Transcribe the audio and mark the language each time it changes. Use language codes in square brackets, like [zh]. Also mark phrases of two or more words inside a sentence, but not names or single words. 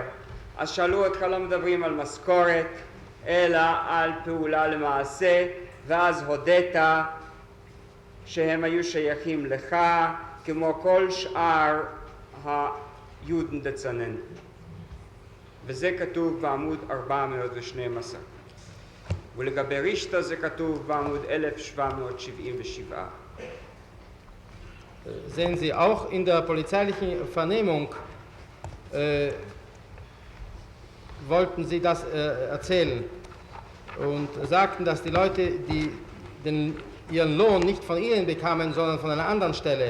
[he] אז שאלו אותך לא מדברים על משכורת אלא על פעולה למעשה, ואז הודית שהם היו שייכים לך כמו כל שאר [de] Juden Dezernenten. [he] וזה כתוב בעמוד 412. ולגבי רישתא זה כתוב בעמוד 1777. [de] Sehen Sie, auch in der polizeilichen Vernehmung wollten Sie das erzählen und sagten, dass die Leute, die ihren Lohn nicht von Ihnen bekamen, sondern von einer anderen Stelle.